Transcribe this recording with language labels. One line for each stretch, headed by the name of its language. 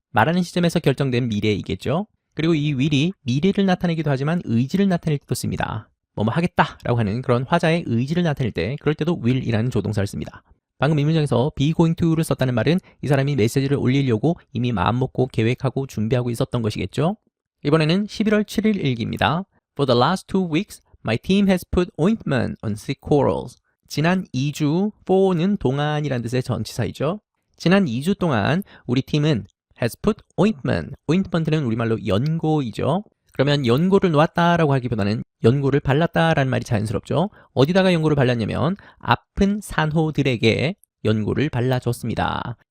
Korean: 말하는 시점에서 결정된 미래이겠죠. 그리고 이 will이 미래를 나타내기도 하지만 의지를 나타낼 때도 씁니다. 뭐뭐 하겠다 라고 하는 그런 화자의 의지를 나타낼 때 그럴 때도 will이라는 조동사를 씁니다. 방금 이 문장에서 be going to를 썼다는 말은 이 사람이 메시지를 올리려고 이미 마음먹고 계획하고 준비하고 있었던 것이겠죠. 이번에는 11월 7일 일기입니다.
English: For the last 2 weeks, my team has put ointment on sick corals.
Korean: 지난 2주, for는 동안이라는 뜻의 전치사이죠. 지난 2주 동안 우리 팀은
English: has put ointment.
Korean: ointment는 우리말로 연고이죠. 그러면 연고를 놓았다라고 하기보다는 연고를 발랐다라는 말이 자연스럽죠. 어디다가 연고를 발랐냐면 아픈 산호들에게 연고를 발라줬습니다.